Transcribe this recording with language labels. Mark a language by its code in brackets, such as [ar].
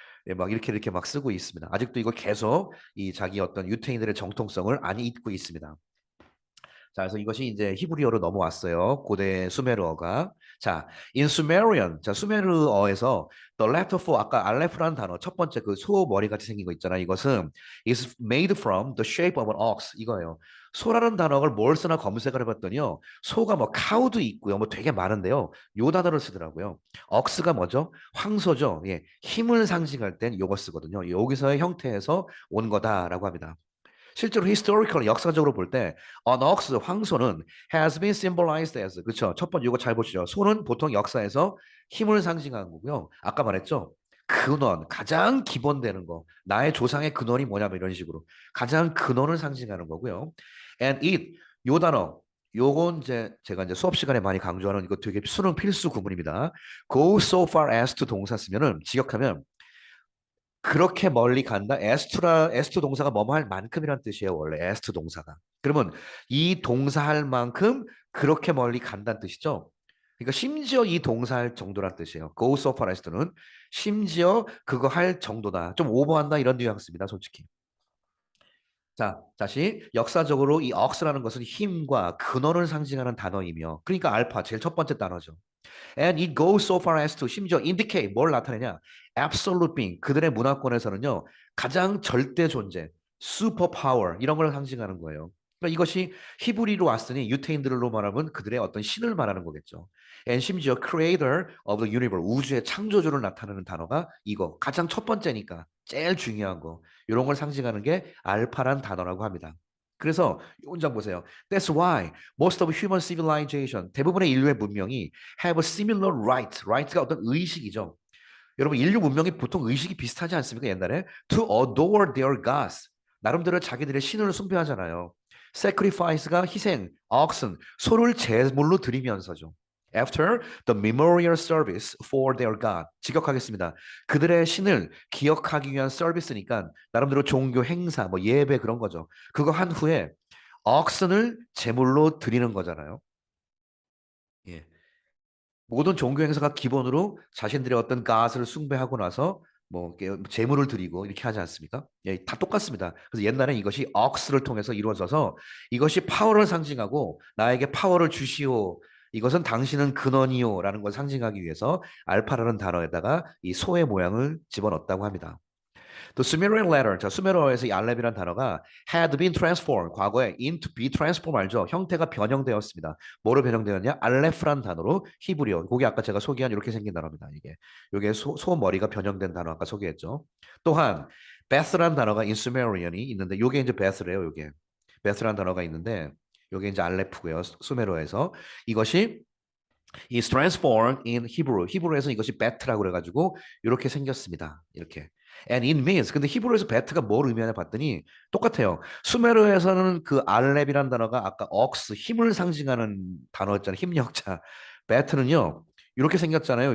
[ko] 예, 막 이렇게 막 쓰고 있습니다. 아직도 이거 계속 이 자기 어떤 유태인들의 정통성을 안 잊고 있습니다. 자, 그래서 이것이 이제 히브리어로 넘어왔어요. 고대 수메르어가. 자, [en] in Sumerian. [ko] 자, 수메르어에서 [en] the letter for [ko] 아까 알레프라는 단어 첫 번째 그 소 머리 같이 생긴 거 있잖아. 이것은 [en] is made from the shape of an ox. [ko] 이거예요. 소라는 단어를 뭘 쓰나 검색을 해봤더니요. 소가 뭐 카우도 있고요. 뭐 되게 많은데요. 요 단어를 쓰더라고요. 억스가 뭐죠? 황소죠. 예. 힘을 상징할 땐 요거 쓰거든요. 여기서의 형태에서 온 거다라고 합니다. [en] 실제로 historical [ko] 역사적으로 [en] 볼 때 an ox [ko] 황소는 [en] has been symbolized as [ko] 그렇죠. 첫 번째 이거 잘 보시죠. 소는 보통 역사에서 힘을 상징하는 거고요. 아까 말했죠. 근원 가장 기본되는 거 나의 조상의 근원이 뭐냐면 이런 식으로 가장 근원을 상징하는 거고요. [en] And it [ko] 요 단어 요건 이제 제가 이제 수업 시간에 많이 강조하는 이거 되게 수능 필수 구문입니다. [en] Go so far as to [ko] 동사 쓰면은 직역하면 그렇게 멀리 간다. 에스투 동사가 뭐뭐 할 만큼이란 뜻이에요. 원래 에스투 동사가. 그러면 이 동사 할 만큼 그렇게 멀리 간다는 뜻이죠. 그러니까 심지어 이 동사 할 정도란 뜻이에요. Go so far as to는 심지어 그거 할 정도다. 좀 오버한다 이런 뉘앙스입니다. 솔직히. 자, 다시 역사적으로 이 억스라는 것은 힘과 근원을 상징하는 단어이며 그러니까 알파 제일 첫 번째 단어죠. [en] And it goes so far as to [ko] 심지어 [en] indicate [ko] 뭘 나타내냐? [en] Absolute being [ko] 그들의 문화권에서는요 가장 절대 존재, [en] super power [ko] 이런 걸 상징하는 거예요. 그러니까 이것이 히브리로 왔으니 유태인들로 말하면 그들의 어떤 신을 말하는 거겠죠. And 심지어 [en] creator of the universe [ko] 우주의 창조주를 나타내는 단어가 이거 가장 첫 번째니까 제일 중요한 거 이런 걸 상징하는 게 알파란 단어라고 합니다. 그래서 이 문장 보세요. [en] That's why most of human civilization [ko] 대부분의 인류의 문명이 [en] have a similar right. [ko] right가 어떤 의식이죠. 여러분 인류 문명이 보통 의식이 비슷하지 않습니까? 옛날에 [en] to adore their gods. [ko] 나름대로 자기들의 신을 숭배하잖아요. sacrifice가 희생, oxen 소를 제물로 드리면서죠. [en] After the memorial service for their God. [ko] 직역하겠습니다. 그들의 신을 기억하기 위한 서비스니까 나름대로 종교 행사, 뭐 예배 그런 거죠. 그거 한 후에 oxen을 제물로 드리는 거잖아요. 예. 모든 종교 행사가 기본으로 자신들의 어떤 가스를 숭배하고 나서 뭐 이렇게 제물을 드리고 이렇게 하지 않습니까? 예, 다 똑같습니다. 그래서 옛날엔 이것이 억스를 통해서 이루어져서 이것이 파워를 상징하고 나에게 파워를 주시오. 이것은 당신은 근원이요라는 걸 상징하기 위해서 알파라는 단어에다가 이 소의 모양을 집어넣었다고 합니다. 또 Sumerian letter, 자 수메르어에서 이 알렙이라는 단어가 [en] had been transformed, [ko] 과거에 [en] into be transformed [ko] 알죠? 형태가 변형되었습니다. 뭐로 변형되었냐? 알레프란 단어로 히브리어. 그게 아까 제가 소개한 이렇게 생긴 단어입니다. 이게 소 머리가 변형된 단어 아까 소개했죠. 또한 베스란 단어가 [en] in Sumerian [ko] 이 있는데 요게 이제 베스래요. 요게 베스란 단어가 있는데 요게 이제 알레프고요. 수메르어에서 이것이 [en] is transformed in Hebrew. [ko] 히브리어에서 이것이 베트라고 그래가지고 이렇게 생겼습니다. 이렇게. [en] And it means. [ko] 근데 히브리어에서 베트가 뭘 의미하냐 봤더니 똑같아요. 수메르에서는 그 알렙이라는 단어가 아까 억스 힘을 상징하는 단어였잖아요. 힘력자. 베트는요. 이렇게 생겼잖아요.